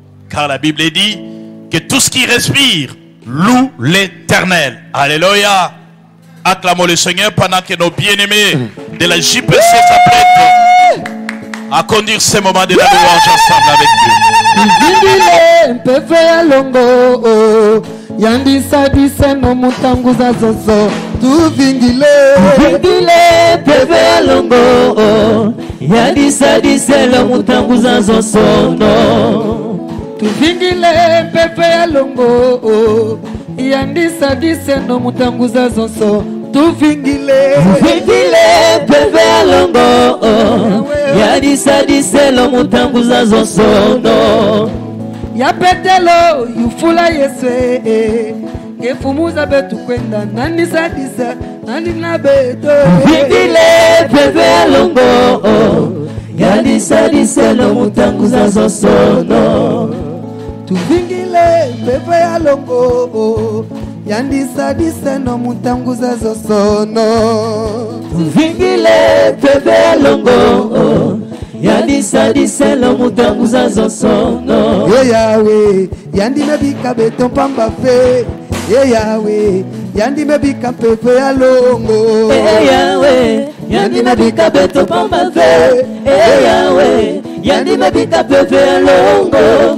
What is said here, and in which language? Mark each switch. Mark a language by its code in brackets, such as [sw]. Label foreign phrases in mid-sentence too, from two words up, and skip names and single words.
[fr] Car la Bible dit que tout ce qui respire loue l'Éternel. Alléluia. Acclamons le Seigneur pendant que nos bien-aimés de la JPC s'apprêtent à conduire ce moment de la louange ensemble avec Dieu. [kg] Yandisa diseno mutanguza zozo tuvingile pepe alongo yandisa diseno mutanguza zozo no tuvingile pepe alongo yandisa diseno mutanguza zozo tuvingile pepe alongo yandisa diseno mutanguza zozo no ya petelo yufula yeswe ngefumuza betu kwenda nani sadisa nani na beto vingile pepe alongo yandisa diseno mutanguza zosono tuvingile pepe alongo yandisa diseno mutanguza zosono tuvingile pepe alongo yandisa diseno mutanguza zosono ye yawe yandime bika beto pamba fe ye yawe yandime bika pepe alongo ye yawe yandime bika beto pamba fe ye yawe yandime bika pepe alongo